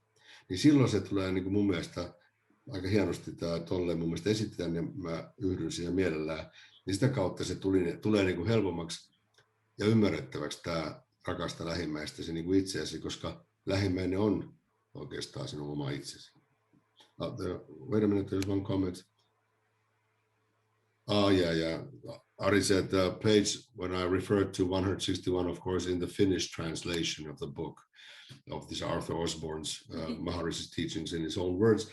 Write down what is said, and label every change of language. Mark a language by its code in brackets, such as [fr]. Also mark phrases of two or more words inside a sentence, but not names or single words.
[fi] Niin silloin se tulee niin kuin mun mielestä aika hienosti tämä Tolle mun mielestä esitetään, ja mä yhdyn siihen mielellään. Niin sitä kautta se tulee niin kuin helpommaksi ja ymmärrettäväksi tämä rakasta lähimmäistäsi niin kuin itseäsi, koska lähimmäinen on oikeastaan sinun oma itsesi. [en] Wait a minute, there's one comment. Yeah. Ari said the page when I referred to 161, of course, in the Finnish translation of the book of this Arthur Osborne's Maharishi's teachings in his own words.